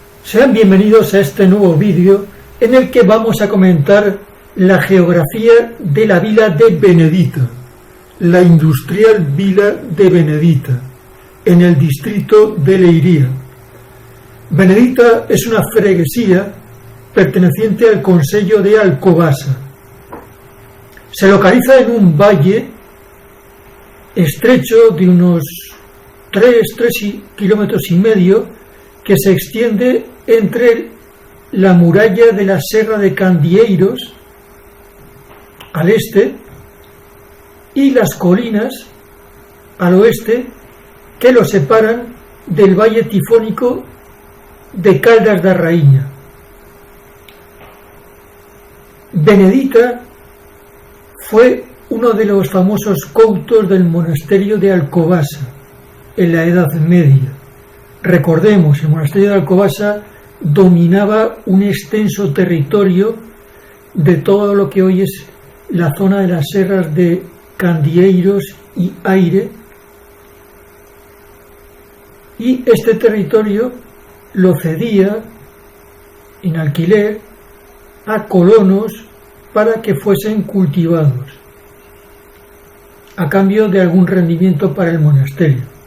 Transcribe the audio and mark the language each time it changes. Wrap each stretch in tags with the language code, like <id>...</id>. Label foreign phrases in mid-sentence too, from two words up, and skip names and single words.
<es>Sean bienvenidos a este nuevo vídeo en el que vamos a comentar la geografía de la vila de Benedita, la industrial vila de Benedita, en el distrito de Leiria. Benedita es una freguesía perteneciente al concello de Alcobaça. Se localiza en un valle estrecho de unos 3 kilómetros y medio que se extiende entre la muralla de la Serra de Candieiros al este y las colinas al oeste que lo separan del valle tifónico de Caldas da Rainha. Benedita fue uno de los famosos coutos del monasterio de Alcobaça en la Edad Media. Recordemos, el monasterio de Alcobaça dominaba un extenso territorio de todo lo que hoy es la zona de las serras de Candieiros y Aire, y este territorio lo cedía en alquiler a colonos para que fuesen cultivados a cambio de algún rendimiento para el monasterio.</es>